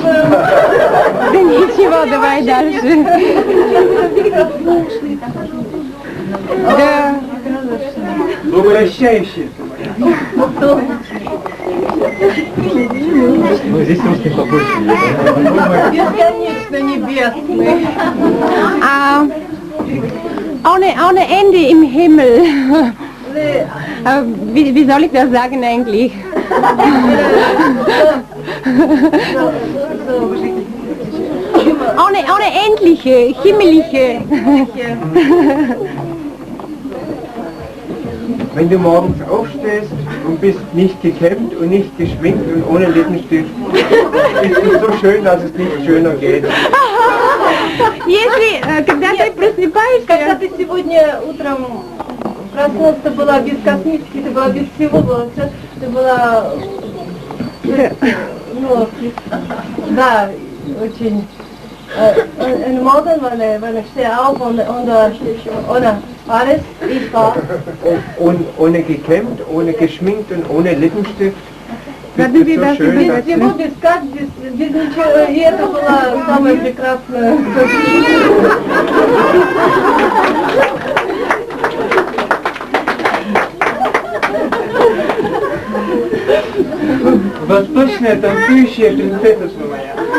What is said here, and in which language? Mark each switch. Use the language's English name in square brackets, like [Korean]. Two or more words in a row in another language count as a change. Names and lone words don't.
[Russian] Да ничего, давай дальше. Да. Обращающийся. Ну, здесь русский побольше. Бесконечно небесный. [German] Ohne Ende im Himmel. Wie soll ich das sagen eigentlich? Ohne endliche, himmlische. Wenn du morgens aufstehst und bist nicht gekämmt und nicht geschminkt und ohne Lippenstift, ist es so schön, dass es nicht schöner geht. [Russian] Если, когда ты просыпаешься... Когда ты сегодня утром проснулся, ты была без косметики, ты была без всего, ты была... Ну, да, очень... [German] Im Morgen, wenn ich stehe auf und ohne alles, ich war... Ohne gekämmt, ohne geschminkt und ohne Lippenstift. [Russian] Надо [German] Ist es so schön, [Russian] Без всего, без кат, без ничего, и это было самое прекрасное. Восточная танцующая принцесса моя.